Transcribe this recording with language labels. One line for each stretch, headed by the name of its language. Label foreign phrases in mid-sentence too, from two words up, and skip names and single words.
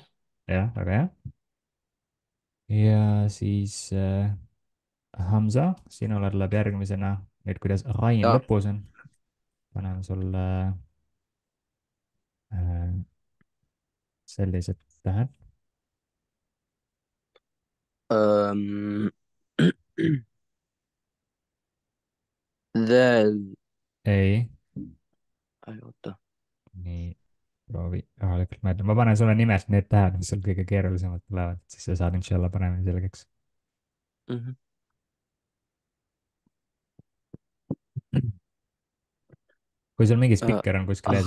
Estonian: jah, väga hea. ja siis Hamza, sinule tuleb järgmisena, nüüd kuidas Rain Ja. lõpus on, paneme sulle sellised tähed.
Arabic: أم... ذال.
Estonian: ei, أي oota. nii, proovi rahulikult mõelda, ma panen sulle nimelt need tähed, mis sul kõige keerulisemad tulevad, siis sa saad
Arabic: إن شاء الله
Estonian: paremini selgeks. Mhm. kui sul mingi spikker on kuskil ees,